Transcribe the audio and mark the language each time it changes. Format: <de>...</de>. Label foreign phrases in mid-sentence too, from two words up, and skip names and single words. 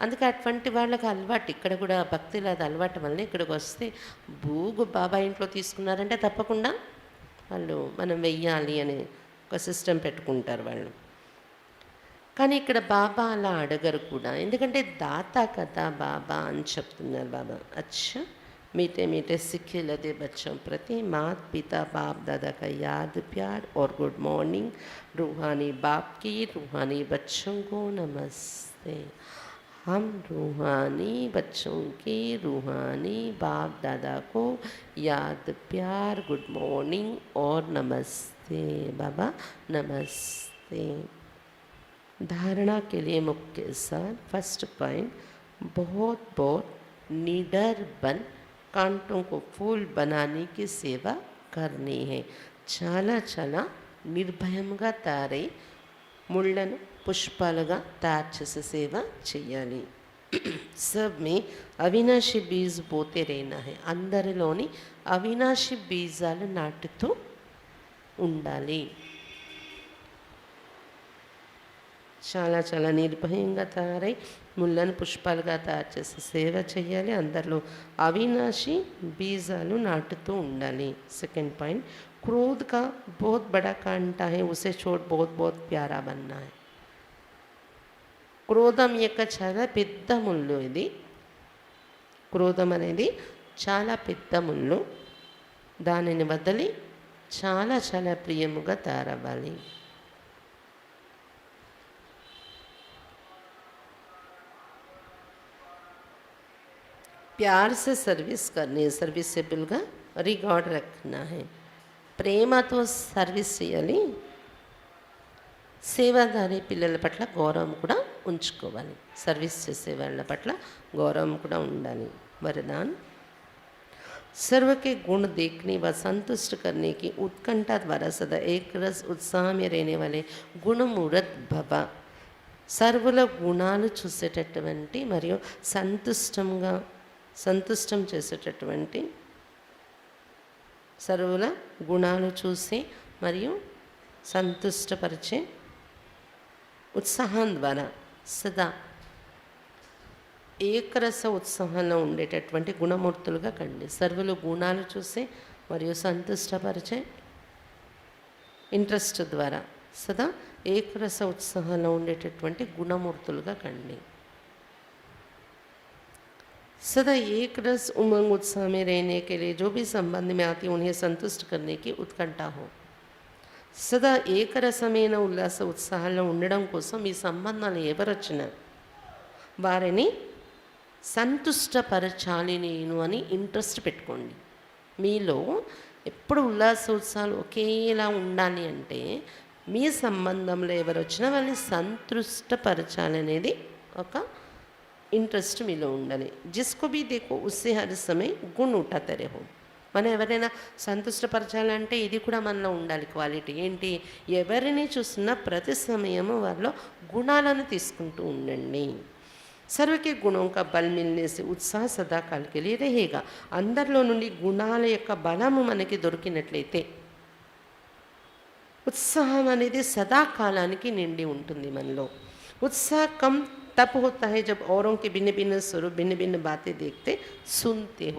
<te>అందుకే అటువంటి వాళ్ళకి అలవాటు, ఇక్కడ కూడా భక్తిలో అది అలవాటు వల్ల ఇక్కడికి వస్తే బూగు బాబా ఇంట్లో తీసుకున్నారంటే తప్పకుండా వాళ్ళు మనం వెయ్యాలి అని ఒక సిస్టమ్ పెట్టుకుంటారు వాళ్ళు. కానీ ఇక్కడ బాబా అలా అడగరు కూడా, ఎందుకంటే దాత కదా బాబా అని చెప్తున్నారు బాబా.</te> <hi>అచ్చా मीठे मीठे सिक्के लदे बच्चों प्रति मात पिता बाप दादा का याद प्यार और</hi> <en>good morning.</en> <hi>रूहानी बाप की रूहानी बच्चों को नमस्ते। हम रूहानी बच्चों की रूहानी बाप दादा को याद प्यार</hi> <en>good morning</en> <hi>और नमस्ते बाबा नमस्ते। धारणा के लिए मुख्य सार</hi> <en>first point,</en> <hi>बहुत बहुत निडर बन कांटों को फूल बनाने की सेवा करनी है।</hi> <te>చాలా చాలా నిర్భయంగా తారై ముళ్ళను పుష్పాలుగా తయారు చేసే సేవ చేయాలి.</te> <hi>सब में अविनाशी बीज बोते रहना है,</hi> <te>అందరిలోని అవినాశి బీజాలు నాటుతూ ఉండాలి. చాలా చాలా నిర్భయంగా తయారై ముళ్ళను పుష్పాలుగా తయారు చేసి సేవ చేయాలి. అందరిలో అవినాశి బీజాలు నాటుతూ ఉండాలి.</te> <en>second point,</en> <hi>क्रोध का बहुत बड़ा कांटा है, उसे छोड़ बहुत बहुत प्यारा बनना है.</hi> <te>క్రోధం యొక్క చాలా పెద్ద ముళ్ళు ఇది. క్రోధం అనేది చాలా పెద్ద ముళ్ళు, దానిని వదిలి చాలా చాలా ప్రియముగా తయారవ్వాలి.</te> <hi>प्यार से सर्विस करनी है, सर्विसेबलగా రిగార్డ్ రखना है.</hi> <te>ప్రేమతో సర్వీస్ చేయాలి. సేవాదారి పిల్లల పట్ల గౌరవం కూడా ఉంచుకోవాలి. సర్వీస్ చేసే వాళ్ళ పట్ల గౌరవం కూడా ఉండాలి.</te> <hi>वरदान, सर्व के गुण देखने व संतुष्ट करने की उत्कंठा द्वारा सदा एक रस उत्साह में रहने वाले गुणमूर्त भव.</hi> <te>సర్వుల గుణాలు చూసేటటువంటి మరియు సంతుష్టం చేసేటటువంటి, సర్వుల గుణాలు చూసి మరియు సంతుష్టపరిచే ఉత్సాహం ద్వారా సదా ఏకరస ఉత్సాహంలో ఉండేటటువంటి గుణమూర్తులుగా కండి. సర్వులు గుణాలు చూసి మరియు సంతుష్టపరిచే ఇంట్రెస్ట్ ద్వారా సదా ఏకరస ఉత్సాహంలో ఉండేటటువంటి గుణమూర్తులుగా కండి.</te> <hi>सदा एक रस उमंग उत्साह में रहने के लिए जो भी संबंध में आती उन्हें संतुष्ट करने की उत्कंठा हो.</hi> <te>సదా ఏకరసమైన ఉల్లాస ఉత్సాహాల్లో ఉండడం కోసం ఈ సంబంధాలు ఎవరొచ్చినా వారిని సంతుష్టపరచాలి నేను అని ఇంట్రెస్ట్ పెట్టుకోండి. మీలో ఎప్పుడు ఉల్లాస ఉత్సాహాలు ఒకేలా ఉండాలి అంటే మీ సంబంధంలో ఎవరు వచ్చినా వాళ్ళని సంతృష్టపరచాలి అనేది ఒక ఇంట్రెస్ట్ మీలో ఉండాలి.</te> <hi>जिसको भी देखो उससे हर समय गुण उठाते रहो.</hi> <te>మనం ఎవరైనా సంతుష్టపరచాలంటే ఇది కూడా మనలో ఉండాలి క్వాలిటీ. ఏంటి? ఎవరిని చూస్తున్నా ప్రతి సమయము వారిలో గుణాలను తీసుకుంటూ ఉండండి.</te> <hi>सर्व के गुणों का बल मिलने से उत्साह सदाकाल के लिए रहेगा.</hi> <te>అందరిలో నుండి గుణాల యొక్క బలము మనకి దొరికినట్లయితే ఉత్సాహం అనేది సదాకాలానికి నిండి ఉంటుంది మనలో.</te> <hi>उत्साह कम तब होता है जब औरों के भिन्न भिन्न स्वरूप भिन्न भिन्न बातें देखते सुनते हो.</hi>